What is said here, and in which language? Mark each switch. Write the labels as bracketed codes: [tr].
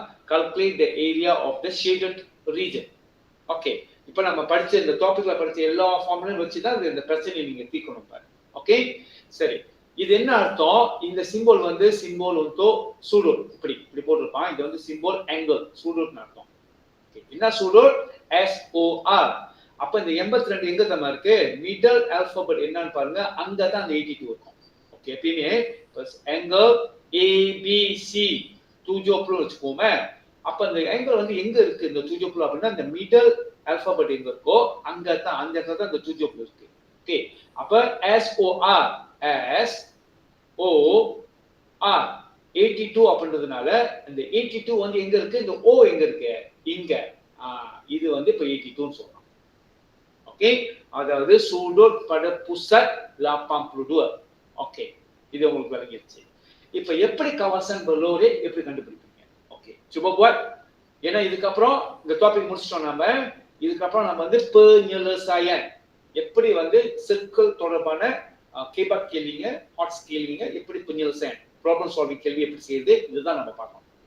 [en] Calculate the area of the shaded region. Okay. [ta] இப்போ நம்ம படிச்ச இந்த டாபிக்ல படிச்ச எல்லா ஃபார்முலையும் வச்சு தான் இந்த பிரச்சனையை நீங்க தீர்க்கணும் பாரு. ஓகே, சரி. இது என்ன அர்த்தம்? இந்த சிம்போல் வந்து சிம்போல் வந்து சூடோட் இப்படி போட்டிருப்பான். இது வந்து சிம்போல் ஆங்கிள் சூடோட்னு அர்த்தம். என்ன சூடோட்? SOR. அப்ப இந்த 82 எங்க தமா இருக்கு? மிடில் ஆல்பபெட் என்னன்னு பாருங்க. அங்க தான் அந்த 82 இருக்கும். ஓகே, எப்பயுமே ஆங்கிள் ABC 70 வச்சுக்கோமே. அப்ப அந்த ஆங்கிள் வந்து எங்க இருக்கு இந்த 70 அப்படின்னா இந்த மிடில் ஆல்பபெட் எங்க இருக்கோ அங்க தான், அந்த இடத்துல தான் இந்த 70 இருக்கு. ஓகே, அப்ப SOR SOR 82 அப்படின்றதுனால இந்த 82 வந்து எங்க இருக்கு? இந்த O எங்க இருக்கு? இங்க. இது வந்து இப்ப 82 ன்னு சொல்றோம். ஓகே, அதாவது [ms] sudut pada pusat [ta] 82. ஓகே, இது உங்களுக்கு விளங்கிடுச்சு. இப்ப எப்படி kawasan Beluri எப்படி கண்டுபிடிப்பீங்க? ஓகே, சும்மா buat. ஏன்னா இதுக்கப்புறம் இந்த டாபிக் முடிச்சிட்டோம். நம்ம இதுக்கப்புறம் நம்ம வந்து penyelesaian எப்படி வந்து சர்க்கிள் தொடர்பான கேபாக் கேள்விங்க, ஹாட் கேள்விங்க எப்படி penyelesaian ப்ராப்ளம் சால்விங் கேள்வி எப்படி செய்யுது இதுதான் நம்ம பார்க்கணும்.